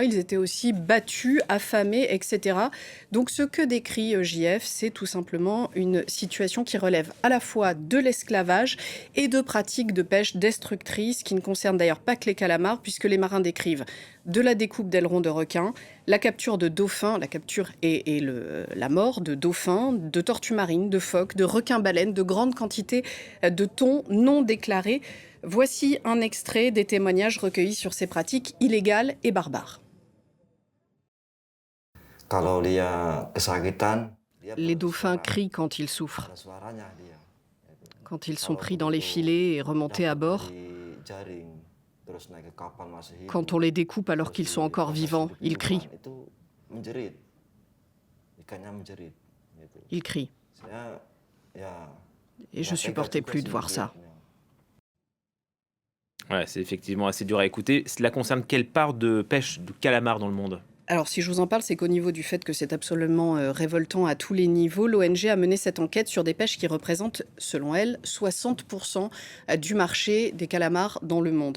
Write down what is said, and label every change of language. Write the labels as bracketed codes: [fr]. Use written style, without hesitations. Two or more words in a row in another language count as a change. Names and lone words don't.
[fr] Ils étaient aussi battus, affamés, etc. Donc ce que décrit JF, c'est tout simplement une situation qui relève à la fois de l'esclavage et de pratiques de pêche destructrices qui ne concernent d'ailleurs pas que les calamars, puisque les marins décrivent de la découpe d'ailerons de requins, la capture de dauphins, la capture et la mort de dauphins, de tortues marines, de phoques, de requins-baleines, de grandes quantités de thon non déclarés. Voici un extrait des témoignages recueillis sur ces pratiques illégales et barbares. [id] Kalau dia kesakitan, dia [fr] Les dauphins [id] bersuara. [fr] crient quand ils souffrent, [id] Ada suaranya dia. [fr] quand ils sont [id] Kalau [fr] pris dans les [id] begitu [fr] filets et remontés à [id] dapat [fr] bord, [id] dari jaring, terus naik ke kapal masih hidup, [fr] quand on les découpe alors [id] terus [fr] qu'ils sont encore [id] dilepas [fr] vivants, [id] di [fr] ils crient, [id] kehidupan, itu menjerit. Ikannya menjerit gitu. [fr] ils crient. [id] Saya ya [fr] Et je [id] nggak tega [fr] supportais [id] juga [fr] plus de [id] sih [fr] voir ça. [id] lihatnya. [fr] Ouais, c'est effectivement assez dur à écouter. Cela concerne quelle part de pêche de calamar dans le monde? Alors, si je vous en parle, c'est qu'au niveau du fait que c'est absolument révoltant à tous les niveaux, l'ONG a mené cette enquête sur des pêches qui représentent, selon elle, 60% du marché des calamars dans le monde.